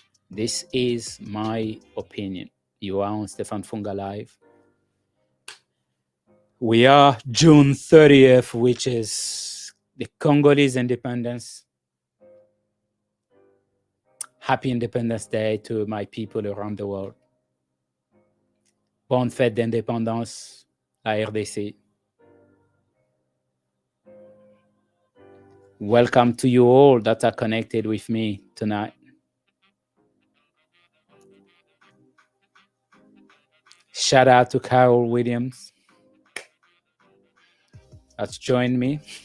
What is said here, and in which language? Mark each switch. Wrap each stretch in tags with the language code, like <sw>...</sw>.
<en>This is my opinion. You are on Stephane Funga Live. We are June 30th, which is the Congolese independence. Happy Independence Day to my people around the world.</en> <fr>Bonne fête d'indépendance, la RDC.</fr> <en>Welcome to you all that are connected with me tonight. Shout out to Carol Williams that's joined me.</en>